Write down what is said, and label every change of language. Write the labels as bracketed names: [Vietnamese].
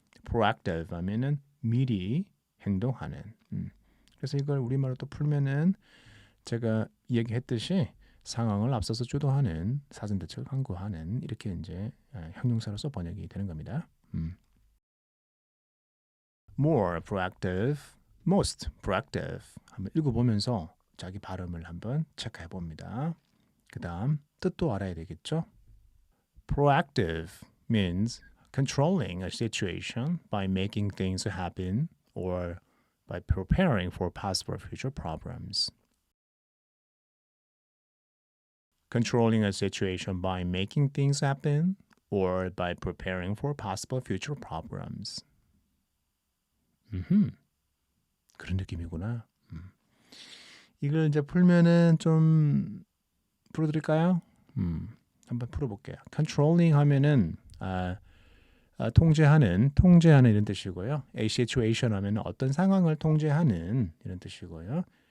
[Korean] proactive 하면은 미리 행동하는. 그래서 이걸 우리말로 또 풀면은 제가 얘기했듯이 상황을 앞서서 주도하는 사전 대책을 강구하는 이렇게 이제 형용사로서 번역이 되는 겁니다. more proactive, most proactive 한번 읽어보면서 자기 발음을 한번 체크해 봅니다. 그 다음 뜻도 알아야 되겠죠? [English] Proactive means controlling a situation by making things happen or by preparing for possible future problems. Controlling a situation by making things happen or by preparing for possible future problems. [Korean] 그런 느낌이구나. 이걸 이제 풀면은 좀 풀어드릴까요? 한번 풀어볼게요. Controlling 하면은 통제하는 이런 뜻이고요. A situation 하면은 어떤 상황을 통제하는 이런 뜻이고요.